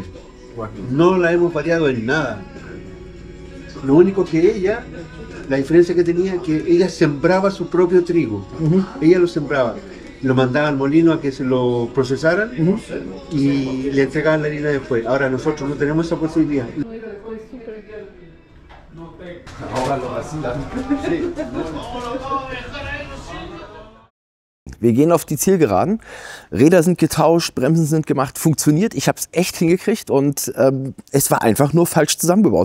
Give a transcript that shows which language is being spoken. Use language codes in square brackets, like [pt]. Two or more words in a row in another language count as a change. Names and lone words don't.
[es] No la hemos variado en nada. Lo único que ella, la diferencia que tenía es que ella sembraba su propio trigo. Ella lo sembraba. Lo mandaba al molino a que se lo procesaran y le entregaban la harina después. Ahora nosotros no tenemos esa posibilidad. [de] Wir gehen auf die Zielgeraden. Räder sind getauscht, Bremsen sind gemacht, funktioniert. Ich habe es echt hingekriegt und es war einfach nur falsch zusammengebaut.